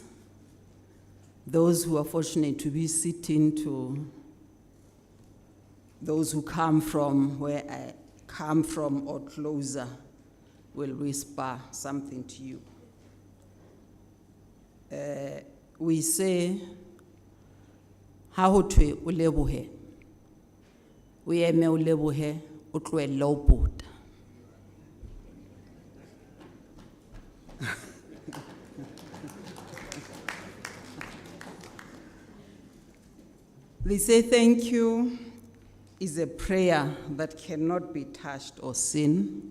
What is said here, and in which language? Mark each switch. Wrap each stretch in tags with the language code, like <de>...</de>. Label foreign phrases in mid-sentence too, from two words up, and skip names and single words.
<en>Those who are fortunate to be sitting to those who come from where I come from or closer will whisper something to you. We say,</en> <st>ha ho thwe o lebohe, o eme o lebohe, o tlohelle ho pota.</st> <en>They say thank you is a prayer that cannot be touched or seen.</en>